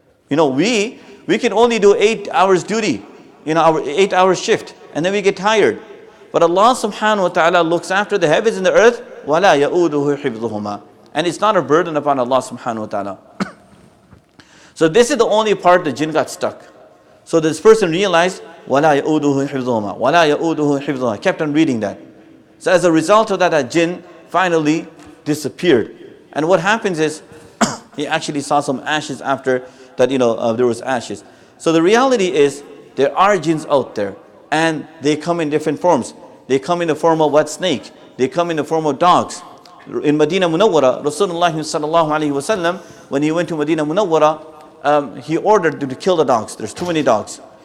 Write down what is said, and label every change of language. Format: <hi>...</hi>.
<en>We can only do 8 hours duty, our 8 hour shift, and then we get tired. But Allah Subhanahu wa Ta'ala looks after the heavens and the earth,</en> <ar>وَلَا يَؤُودُهُ حِفْظُهُمَا.</ar> <en>And it's not a burden upon Allah Subhanahu wa Ta'ala. So this is the only part the jinn got stuck. So this person realized,</en> <ar>وَلَا يَؤُودُهُ حِفْظُهُمَا وَلَا يَؤُودُهُ حِفْظُهُمَا.</ar> <en>Kept on reading that. So as a result of that, that jinn finally disappeared. And what happens is, he actually saw some ashes after that, there was ashes. So the reality is, there are jinns out there, and they come in different forms. They come in the form of what? Snake. They come in the form of dogs. In Medina Munawwara, Rasulullah sallallahu alaihi wasallam, when he went to Medina Munawwara, he ordered to kill the dogs. There's too many dogs.</en>